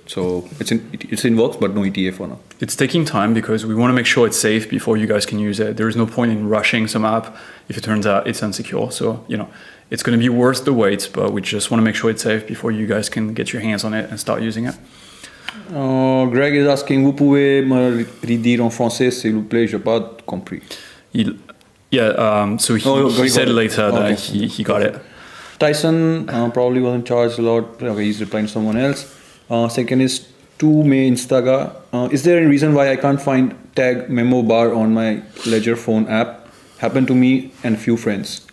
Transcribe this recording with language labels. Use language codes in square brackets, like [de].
[en] So it's in works, but no ETA for now. It's taking time because we want to make sure it's safe before you guys can use it. There is no point in rushing some app if it turns out it's insecure. So, it's going to be worth the wait, but we just want to make sure it's safe before you guys can get your hands on it and start using it. Greg is asking, [fr] vous pouvez me redire en français, s'il vous plaît, j'ai pas compris. [en] So he he said got it. later that Okay. he got it. Tyson probably wasn't charged a lot. Okay, he's replying to someone else. Second is 2 May Instaga. Is there any reason why I can't find tag memo bar on my Ledger phone app? Happened to me and a few friends.